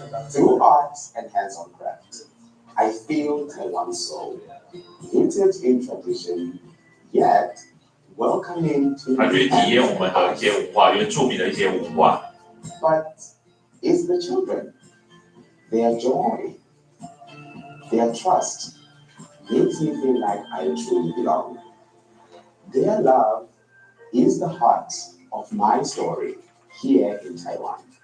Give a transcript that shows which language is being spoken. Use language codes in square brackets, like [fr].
[en] Through arts and hands-on craft, I feel Taiwan's soul, rooted in tradition, yet welcoming to [zh] 他去体验我们的一些文化，原住民的一些文化。 [en] But it's the children, their joy, their trust makes me feel like I truly belong. Their love is the heart of my story here in Taiwan.